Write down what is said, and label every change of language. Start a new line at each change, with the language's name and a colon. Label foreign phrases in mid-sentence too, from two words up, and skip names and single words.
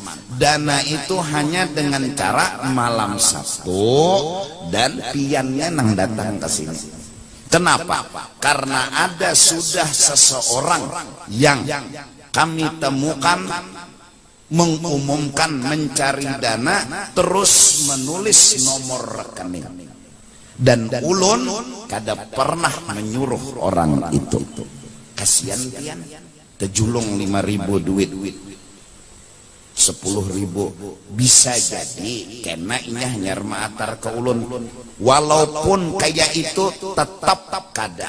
Banjar: Dana itu hanya dengan cara malam Sabtu dan piannya nang datang ke sini.
Indonesian: Kenapa? Karena ada sudah seseorang yang kami temukan mengumumkan mencari dana, terus menulis nomor rekening, dan
Banjar: ulun kada pernah menyuruh orang itu. Kasihan pian, tejulung 5.000 duit 10.000 bisa jadi kena inya hanyar maatar ke ulun. Walaupun kayak itu tetap kada.